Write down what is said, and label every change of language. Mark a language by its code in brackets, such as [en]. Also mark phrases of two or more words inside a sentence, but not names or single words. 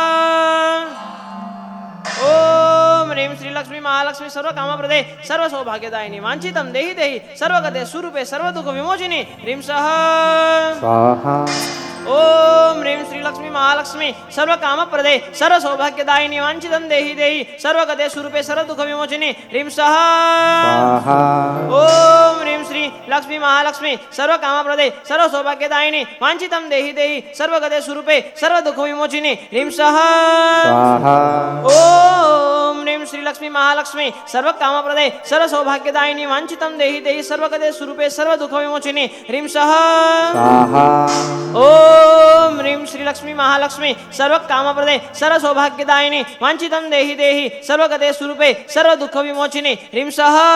[sa] ओम रीम श्री लक्ष्मी महालक्ष्मी सर्वकामप्रदे सर्वसौभाग्यदायिनी वांछितम देही देही सर्वगते स्वरूपे सर्वदुःख विमोचिनी रीम सह. સ્વાહા. ओम रीम श्री लक्ष्मी महालक्ष्मी सर्वकामप्रदे सर्वसौभाग्यदायिनी वांछितम देही देही सर्वगते स्वरूपे सर्वदुःख विमोचिनी रीम सह. સ્વાહા. ओम रीम श्री लक्ष्मी लक्ष्मी महालक्ष्मी सर्व कामप्रदे सर्व सौभाग्यदायिनी वांछितं देहि देहि सर्वगते स्वरूपे सर्व दुख विमोचिनी ह्रीं सः ओम ह्रीं श्री लक्ष्मी महालक्ष्मी सर्व कामप्रदे सर्व सौभाग्यदायिनी वांछितं देहि देहि सर्वगते स्वरूपे सर्व दुख विमोचिनी ह्रीं सः ओम ह्रीं श्री लक्ष्मी महालक्ष्मी सर्व कामप्रदे सर्व सौभाग्यदायिनी वांछितं देहि देहि सर्वगते स्वरूपे सर्व दुख विमोचिनी ह्रीं सः